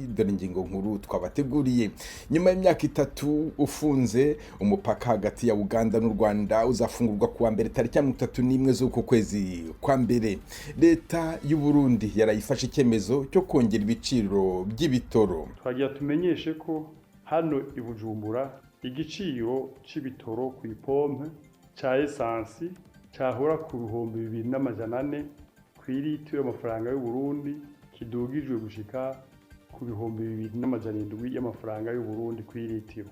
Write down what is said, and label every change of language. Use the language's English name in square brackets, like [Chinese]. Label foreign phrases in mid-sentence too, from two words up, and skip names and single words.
[Kinyarwanda] Dore ingingo nkuru twabateguriye. Nyuma y'imyaka 3 ufunze, umupaka hagati ya Uganda n'u Rwanda uzafungurwa kuwa mbere tariki 31 z'uko kwezi kwa mbere. [Rundi] Leta y'u Burundi yarayifashe icyemezo cyo kongera ibiciro by'ibitoro. Twagiye tumenyeshe ko hano i Bujumbura igiciro c'ibitoro ku ipompe ca esansi cahora ku 2400 kw'ilitiro y'amafaranga y'u Burundi kidugijwe gushika ku 2700 y'amafaranga y'u Burundi kw'ilitiro.